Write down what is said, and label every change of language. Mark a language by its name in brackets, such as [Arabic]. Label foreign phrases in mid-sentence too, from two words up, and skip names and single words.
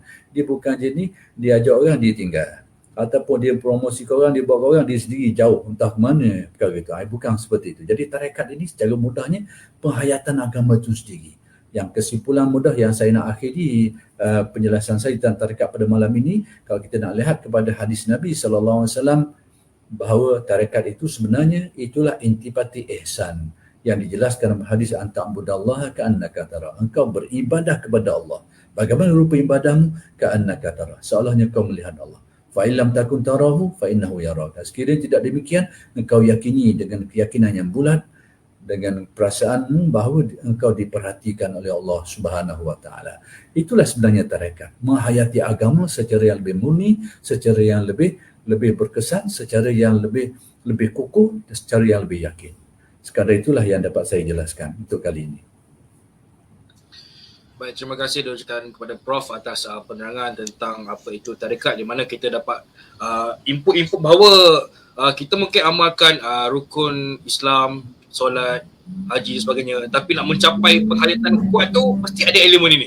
[Malay] Dia bukan jenis dia ajak orang dia tinggal, ataupun dia promosi ke orang, dia bawa orang, dia sendiri jauh entah ke mana perkara itu. Bukan seperti itu. Jadi tarekat ini secara mudahnya penghayatan agama itu sendiri. Yang kesimpulan mudah yang saya nak akhiri penjelasan saya tentang tarekat pada malam ini, kalau kita nak lihat kepada hadis Nabi SAW, bahawa tarekat itu sebenarnya itulah intipati ihsan yang dijelaskan dalam hadis [Arabic] أن تعبد الله كأنك ترى. [Malay] Engkau beribadah kepada Allah. Bagaimana rupa ibadahmu? [Arabic] كأنك ترى. [Malay] Seolahnya kau melihat Allah. [Arabic] فإن لم تكن تراه فإنه يراك. [Malay] Sekiranya tidak demikian, engkau yakini dengan keyakinan yang bulat, dengan perasaanmu bahawa engkau diperhatikan oleh Allah [Arabic] سبحانه وتعالى. [Malay] Itulah sebenarnya tarekat, menghayati agama secara yang lebih murni, secara yang lebih berkesan, secara yang lebih kukuh, secara yang lebih yakin. Sekadar itulah yang dapat saya jelaskan untuk kali ini. Baik, terima kasih diucapkan kepada Prof atas penerangan tentang apa itu tarekat, di mana kita dapat input bahawa kita mungkin amalkan rukun Islam, solat, haji dan sebagainya, tapi nak mencapai penghayatan kuat tu mesti ada elemen ini.